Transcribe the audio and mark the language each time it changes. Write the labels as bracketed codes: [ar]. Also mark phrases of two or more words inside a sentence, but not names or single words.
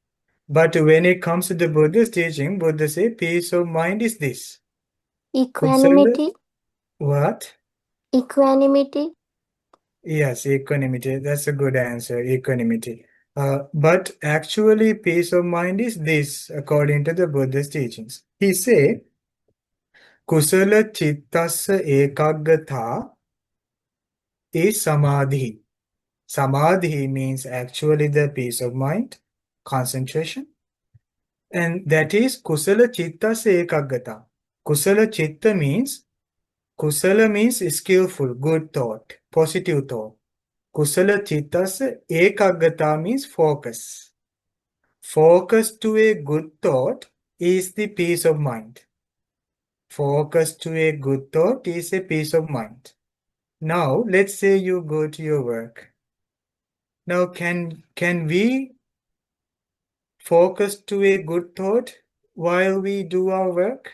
[en] But when it comes to the Buddha's teaching, Buddha say peace of mind is this. Kusala, Equanimity. what? Equanimity. Yes, equanimity. That's a good answer, equanimity. But actually, peace of mind is this, according to the Buddha's teachings. He say, [pi] kusala chittasya ekaggata is samadhi. [en] Samadhi means actually the peace of mind, concentration. And that is [pi] kusala chittasya ekaggata. Kusala chitta [en] means, kusala means skillful, good thought, positive thought. [pi] Kusala chittasya ekaggata [en] means focus. Focus to a good thought is the peace of mind. Focus to a good thought is a peace of mind. Now, let's say you go to your work. Now, can we focus to a good thought while we do our work?